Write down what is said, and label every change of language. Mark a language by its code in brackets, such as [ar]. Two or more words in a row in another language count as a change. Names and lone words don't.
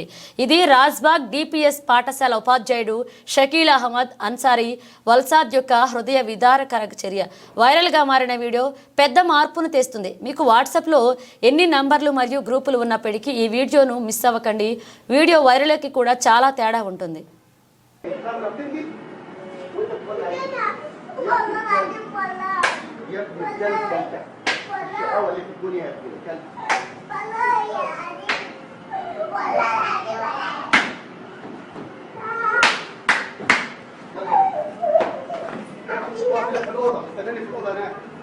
[te] ఇది రాజ్బాగ్ డిపిఎస్ పాఠశాల ఉపాధ్యాయుడు షకీల్ అహ్మద్ అన్సారీ వల్సాద్ యొక్క హృదయ విదారకర చర్య. వైరల్గా మారిన వీడియో పెద్ద మార్పును తెస్తుంది. మీకు వాట్సాప్లో ఎన్ని నంబర్లు మరియు గ్రూపులు ఉన్నప్పటికీ ఈ వీడియోను మిస్ అవ్వకండి. వీడియో వైరల్కి కూడా చాలా తేడా ఉంటుంది. [ar] أول في الدنيا يا ابن الكلب. في الأوضة استناني في الأوضة هناك.